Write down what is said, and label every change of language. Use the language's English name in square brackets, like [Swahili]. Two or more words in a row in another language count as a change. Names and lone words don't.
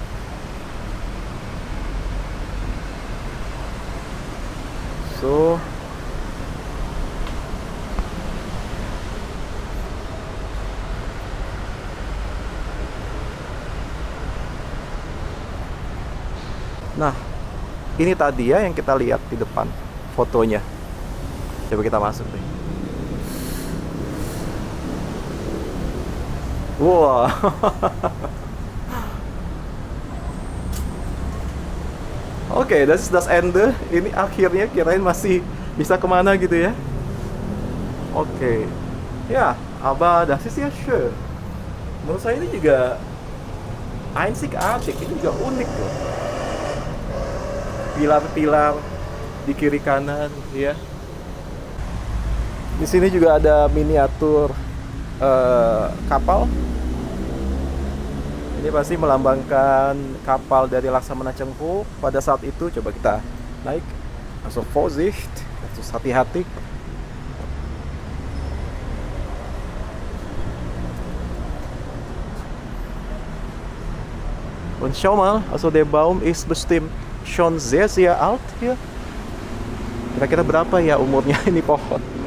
[Indonesian] So, nah, ini tadi ya yang kita lihat di depan fotonya. Coba kita masuk deh. Wah. Oke, [German] das ist das Ende. [Indonesian] Ini akhirnya, kirain masih bisa kemana gitu ya. Oke. Ya, [German] aber das ist ja schön. [Indonesian] Menurut saya ini juga einzigartig, ini juga unik loh. Pilar-pilar di kiri kanan ya. Di sini juga ada miniatur kapal. Ini pasti melambangkan kapal dari Laksamana Chengho pada saat itu. Coba kita naik. [German] Also Vorsicht, [Indonesian] harus hati-hati. [German] Und schau mal, also der Baum ist bestimmt schon sehr, sehr alt hier. [Indonesian] Kira-kira berapa ya umurnya ini pohon?